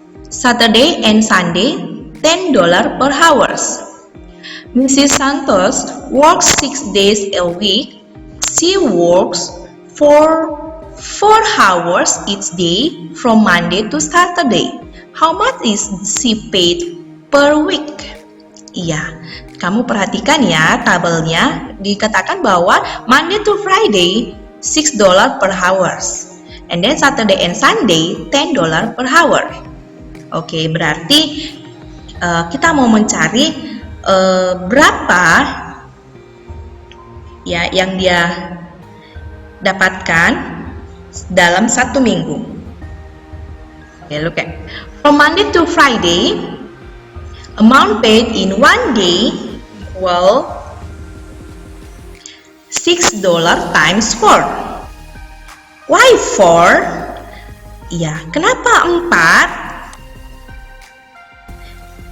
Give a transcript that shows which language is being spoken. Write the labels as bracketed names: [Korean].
[English] Saturday and Sunday, $10 per hour. Mrs. Santos works 6 days a week. She works for 4 hours each day from Monday to Saturday. How much is she paid per week? [Indonesian] Iya, kamu perhatikan ya tabelnya. Dikatakan bahwa [English] Monday to Friday $6 per hour, and then Saturday and Sunday $10 per hour. [Indonesian] Oke, berarti kita mau mencari berapa ya yang dia dapatkan dalam 1 minggu. [English] Okay, look at from Monday to Friday, amount paid in 1 day equal $6 times 4. Why 4? [Indonesian] Ya, kenapa 4?